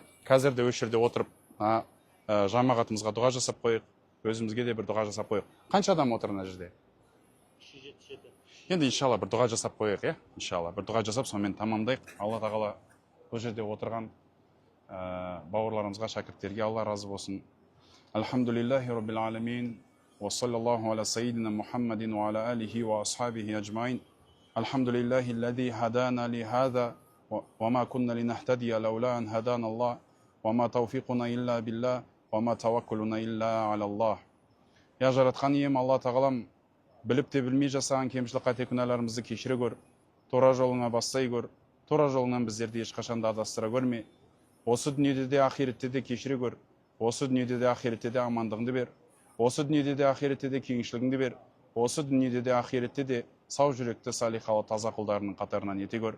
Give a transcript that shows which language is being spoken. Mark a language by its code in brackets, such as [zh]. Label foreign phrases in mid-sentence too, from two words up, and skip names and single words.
[kk] Қазір де осы жерде отырып жамағатымызға дұға жасап қойық, өзімізге де бір дұға жасап қойық. Қанша адам отыр мына жерде? 277. Енді иншалла бір дұға жасап қойық, иншалла бір дұға жасап сонымен тамамдайық. Алла тағала бұл жерде отырған бауырларымызға, шәкірттерге Алла разы болсын. [ar] الحمد لله رب العالمين وصلى الله على سيدنا محمد وعلى آله وأصحابه أجمعين. الحمد لله الذي هدانا لهذا وما كنا لنهتدي لولا أن هدانا الله وما توفيقنا إلا بالله وما توكلنا إلا على الله. [kk] Я жаратқан ием Алла тағалам, біліп те білмей жасаған кемшілік қате күнәларымызды кешіре көр, тура жолыңа бастай көр, тура жолыңнан біздерді ешқашан да адастыра көрме. Осы дүниеде де ақиретте де кешіре көр, осы дүниеде де ақиретте де амандығыңды бер, осы дүниеде де ақиретте де кеңшілігіңді бер, осы дүниеде де ақиретте де сау жүректі салихалы таза құлдарының қатарынан ете көр.